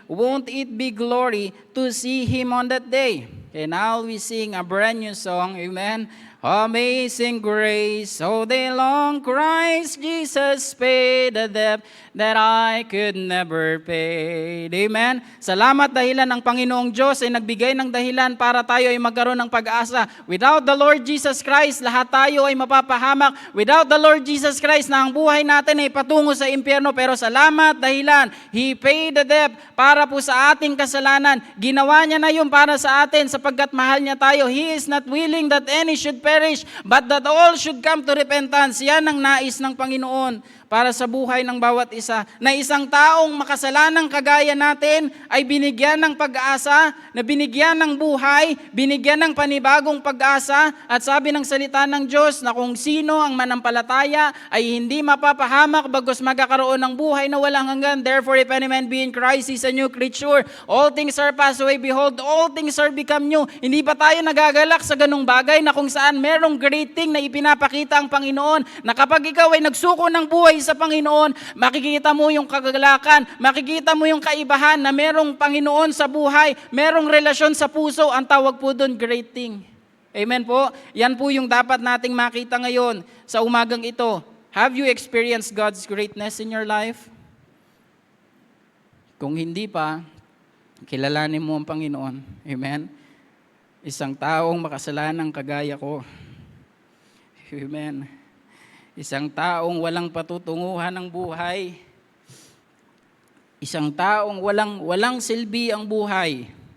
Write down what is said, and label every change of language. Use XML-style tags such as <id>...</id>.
<en>Won't it be glory to see Him on that day? And now we sing a brand new song, amen. Amazing grace, all day long Christ Jesus paid the debt that I could never pay. Amen.</en> <tl>Salamat dahilan ng Panginoong Diyos ay nagbigay ng dahilan para tayo ay magkaroon ng pag-asa.</tl> <en>Without the Lord Jesus Christ,</en> <tl>lahat tayo ay mapapahamak.</tl> <en>Without the Lord Jesus Christ,</en> <tl>na ang buhay natin ay patungo sa impyerno. Pero salamat dahilan,</tl> <en>He paid the debt</en> <tl>para po sa ating kasalanan. Ginawa niya na yun para sa atin sapagkat mahal niya tayo.</tl> <en>He is not willing that any should perish, but that all should come to repentance.</en> <tl>Yan ang nais ng Panginoon para sa buhay ng bawat isa. Na isang taong makasalanang kagaya natin ay binigyan ng pag-asa, na binigyan ng buhay, binigyan ng panibagong pag-asa. At sabi ng salita ng Diyos na kung sino ang manampalataya ay hindi mapapahamak bagos magkakaroon ng buhay na walang hanggan.</tl> <en>Therefore, if any man be in Christ, he's a new creature. All things are passed away. Behold, all things are become new.</en> <tl>Hindi ba tayo nagagalak sa ganung bagay na kung saan merong greeting na ipinapakita ang Panginoon na kapag ikaw ay nagsuko ng buhay sa Panginoon, makikita mo yung kagalakan, makikita mo yung kaibahan na merong Panginoon sa buhay, merong relasyon sa puso. Ang tawag po doon, greeting. Amen po? Yan po yung dapat nating makita ngayon sa umagang ito.</tl> <en>Have you experienced God's greatness in your life?</en> <tl>Kung hindi pa, kilalanin mo ang Panginoon. Amen? Isang taong makasalanang kagaya ko. Amen. Isang taong walang patutunguhan ng buhay. Isang taong walang silbi ang buhay.</tl>